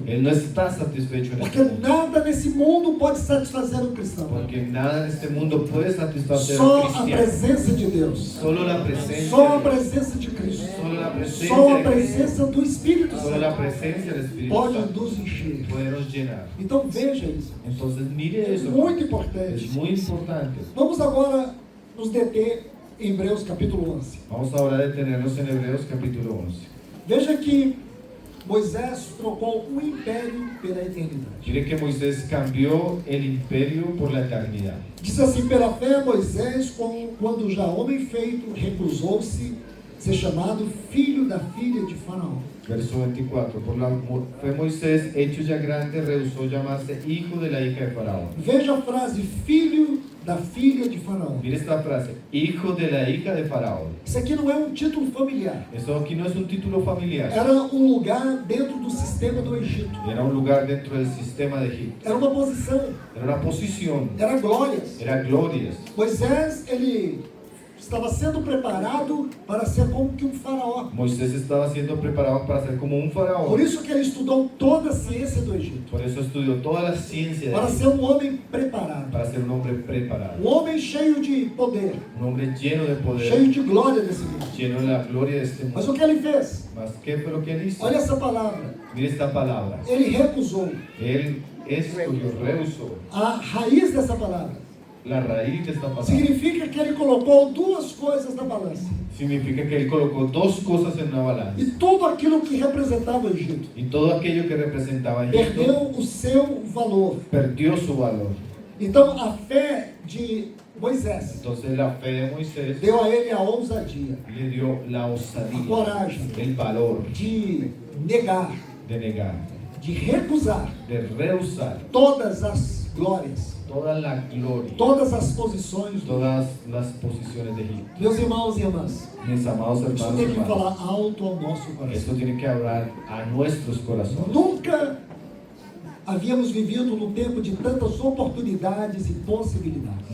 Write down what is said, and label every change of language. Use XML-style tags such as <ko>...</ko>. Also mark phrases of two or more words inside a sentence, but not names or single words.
<es>Él no está satisfecho en Porque este mundo.</es> <pt>nada nesse mundo pode satisfazer um cristão.</pt> <es>Porque nada en este mundo puede satisfacer a</es> <pt>Só</pt> <es>un</es> <pt>a</pt> <es>cristiano.</es> <pt>presença de Deus.</pt> <es>Solo la presencia.</es> <pt>Só a</pt> <es>de Dios.</es> <pt>presença de Cristo.</pt> <es>Solo la presencia</es> <pt>Só a</pt> <es>de Cristo.</es> <pt>presença do Espírito</pt> <es>Solo la</es> <pt>Santo</pt> <es>presencia del Espíritu</es> <pt>pode</pt> <es>Santo</es> <pt>nos encher.</pt> <es>puede nos llenar.</es> <pt>Então veja isso.</pt> <es>Entonces mire</es> <pt>É</pt> <es>eso.</es> <pt>muito</pt> <es>Es</es> <pt>importante.</pt> <es>muy importante.</es> <pt>Vamos agora nos deter em Hebreus capítulo 11.</pt> <es>Vamos ahora a detenernos en Hebreos capítulo 11.</es> <pt>Veja que Moisés trocou o império pela eternidade.</pt> <es>Mire que Moisés cambió el imperio por la eternidad.</es> <pt>Diz assim: pela fé, Moisés, quando já homem feito, recusou-se ser chamado filho da filha de Faraó. Verso 24.</pt> <es>Por la fe Moisés, hecho ya grande, rehusó llamarse hijo de la hija de Faraón.</es> <pt>Veja a frase, filho da filha de Faraó.</pt> <es>Mire esta frase, hijo de la hija de Faraón.</es> <pt>Isso aqui não é um título familiar.</pt> <es>Eso aquí no es un título familiar.</es> <pt>Era um lugar dentro do sistema do Egito.</pt> <es>Era un lugar dentro del sistema de Egipto.</es> <pt>Era uma posição.</pt> <es>Era una posición.</es> <pt>Era glórias.</pt> <es>Era glorias.</es> <pt>Moisés, ele estava sendo preparado para ser como que um faraó.</pt> <es>Moisés estaba siendo preparado para ser como un</es> <pt>Por</pt> <es>faraón.</es> <pt>isso que ele estudou toda a ciência do Egito.</pt> <es>Por eso estudió toda la ciencia de</es> <pt>Para</pt> <es>Egipto,</es> <pt>ser um homem preparado.</pt> <es>para ser un hombre preparado.</es> <pt>Um homem cheio de poder.</pt> <es>Un hombre lleno de poder,</es> <pt>Cheio de glória desse mundo.</pt> <es>lleno de la gloria de este</es> <pt>Mas</pt> <es>mundo.</es> <pt>o que ele fez?</pt> <es>Mas ¿qué fue lo que él hizo?</es> <pt>Olha essa palavra.</pt> <es>Mire esta palabra.</es> <pt>Ele recusou.</pt> <es>Él escogió, rehusó.</es> <pt>A raiz dessa palavra</pt> <es>La raíz de esta palabra</es> <pt>significa que ele colocou duas coisas na balança.</pt> <es>significa que él colocó dos cosas en una balanza.</es> <pt>E tudo aquilo que representava o Egito</pt> <es>Y todo aquello que representaba a Egipto</es> <pt>perdeu o seu valor.</pt> <es>perdió su valor.</es> <pt>Então a fé de Moisés</pt> <es>Entonces la fe de Moisés</es> <pt>deu a ele a ousadia,</pt> <es>le dio la</es> <pt>a</pt> <es>osadía,</es> <pt>coragem</pt> <es>el valor</es> <pt>de negar,</pt> <es>de negar,</es> <pt>de recusar</pt> <es>de rehusar</es> <pt>todas as glórias,</pt> <es>toda la gloria,</es> <pt>todas as posições.</pt> <es>todas las posiciones de Egipto.</es> <pt>Meus irmãos e irmãs,</pt> <es>Mis amados</es> <pt>isso</pt> <es>hermanos,</es> <pt>tem que</pt> <es>hermanas,</es> <pt>falar alto ao nosso coração.</pt> <es>esto tiene que hablar a nuestros corazones.</es> <pt>Nunca havíamos vivido num tempo de tantas oportunidades e possibilidades.</pt>